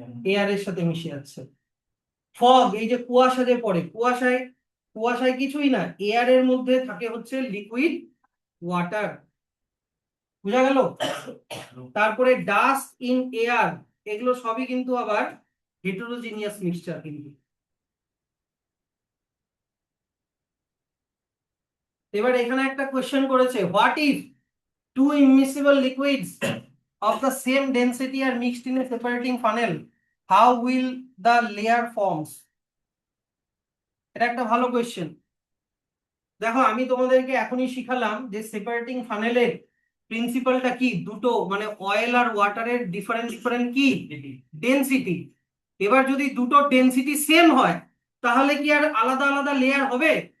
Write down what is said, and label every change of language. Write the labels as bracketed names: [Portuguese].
[Bangla] এয়ারের সাথে মিশে যাচ্ছে। ফগ, এই যে কুয়াশা যে পড়ে, কুয়াশায় কুয়াশায় কিছুই না, এয়ারের মধ্যে থাকে হচ্ছে লিকুইড ওয়াটার, বুঝা গেল? তারপরে ডাস্ট ইন এয়ার, এগুলো সবই কিন্তু আবার হেটেরোজিনিয়াস মিক্সচার কিন্তু। এবার এখানে একটা কোয়েশ্চেন করেছে, [English] What if two immiscible liquids of the same density are mixed in a separating funnel, how will the layer forms? [Bangla] এটা একটা ভালো কোয়েশ্চেন। দেখো, আমি তোমাদেরকে এখনই শিখালাম যে সেপারেটিং ফানেলের প্রিন্সিপালটা কি, দুটো মানে অয়েল আর ওয়াটারের ডিফারেন্ট ডিফারেন্ট কি ডেনসিটি। এবার যদি দুটো ডেনসিটি সেম হয়, তাহলে কি আর আলাদা আলাদা লেয়ার হবে?